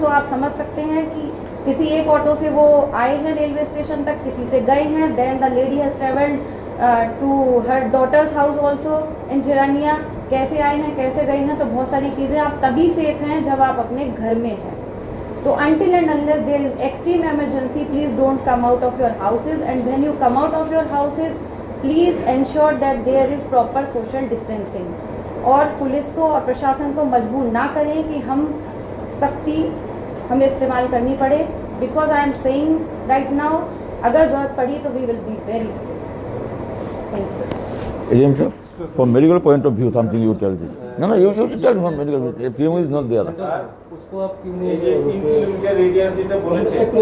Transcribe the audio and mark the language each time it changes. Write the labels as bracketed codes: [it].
[hi] तो आप समझ सकते हैं कि किसी एक ऑटो से वो आए हैं रेलवे स्टेशन तक, किसी से गए हैं, [en] Then the lady has travelled to her daughter's house also in Chirania. [hi] कैसे आए हैं, कैसे गए हैं, तो बहुत सारी चीज़ें आप तभी सेफ हैं जब आप अपने घर में हैं। [en] तो until and unless there is extreme emergency, please don't come out of your houses, and when you come out of your houses, please ensure that there is proper social distancing. [hi] और police को और प्रशासन को मजबूर ना करें कि हम सख्ती हमें इस्तेमाल करनी पड़े, [en] because I am saying right now, [hi] अगर ज़रूरत पड़ी तो [en] We will be very strict. Thank you. ADM sir, from medical point of view, something you tell this. No, you tell from medical. PM is not there. [hi] उसको आप क्यों नहीं 3 kilometre radius [bn] যেটা বলেছে